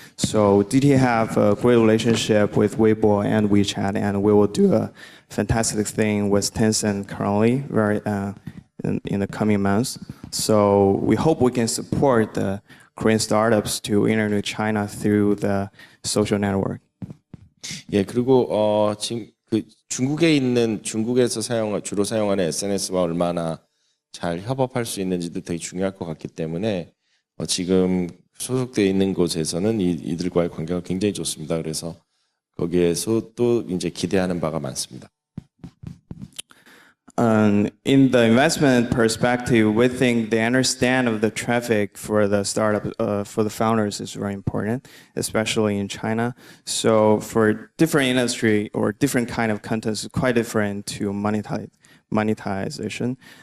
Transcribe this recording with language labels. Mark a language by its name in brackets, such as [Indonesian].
[English] So DT have a great relationship with Weibo and WeChat, and we will do a fantastic thing with Tencent currently, in the coming months. So we hope we can support the Korean startups to enter into China through the social network. [Korean] 예, 그리고 지금 그 중국에서 주로 사용하는 SNS와 얼마나 잘 협업할 수 있는지도 되게 중요할 것 같기 때문에 지금 소속되어 있는 곳에서는 이들과의 관계가 굉장히 좋습니다. 그래서 거기에서 또 이제 기대하는 바가 많습니다. [English] In the investment perspective, we think the understand of the traffic for the startup, for the founders is very important, especially in China. So for different industry or different kind of content, it's quite different to monetization.